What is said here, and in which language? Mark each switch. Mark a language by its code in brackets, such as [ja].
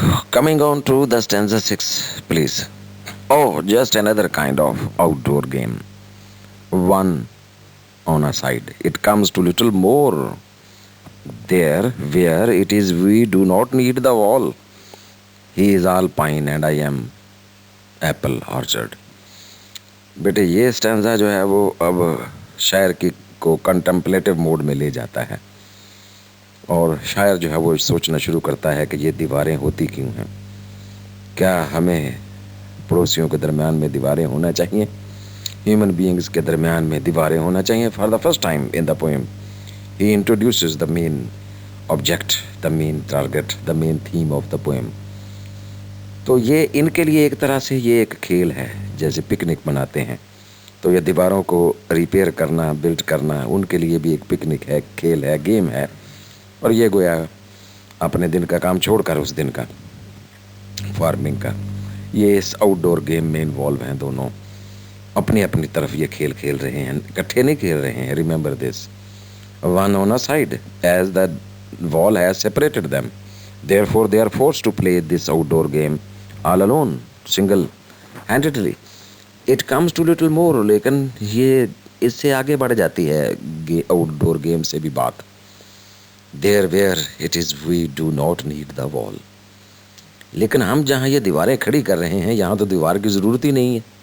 [en] Coming on to the stanza 6, please. Oh, just another kind of outdoor game. One on a side. It comes to little more. There, where it is, we do not need the wall. He is all pine and I am apple orchard. [ur] بیٹے یہ stanza جو ہے وہ اب شاعر کی کو کنٹمپلیٹو mood میں لے جاتا ہے, اور شاعر جو ہے وہ سوچنا شروع کرتا ہے کہ یہ دیواریں ہوتی کیوں ہیں. کیا ہمیں پڑوسیوں کے درمیان میں دیواریں ہونا چاہیے, ہیومن بینگز کے درمیان میں دیواریں ہونا چاہیے. [en] For the first time in the poem he introduces the main object, the main target, the main theme of the poem. [ur] تو یہ ان کے لیے ایک طرح سے یہ ایک کھیل ہے, جیسے پکنک مناتے ہیں تو یہ دیواروں کو ریپیئر کرنا, بلڈ کرنا ان کے لیے بھی ایک پکنک ہے, کھیل ہے, گیم ہے. اور یہ گویا اپنے دن کا کام چھوڑ کر اس دن کا فارمنگ کا یہ اس آؤٹ ڈور گیم میں انوالو ہیں. دونوں اپنی اپنی طرف یہ کھیل کھیل رہے ہیں, اکٹھے نہیں کھیل رہے ہیں. [en] Remember this, one on a side as the wall has separated them. Therefore, they are forced to play this outdoor game all alone, single-handedly. It comes to little more, [ur] لیکن یہ اس سے آگے بڑھ جاتی ہے آؤٹ ڈور گیم سے بھی بات. [en] There where it is, we do not need the wall. [ur] لیکن ہم جہاں یہ دیواریں کھڑی کر رہے ہیں یہاں تو دیوار کی ضرورت ہی نہیں ہے.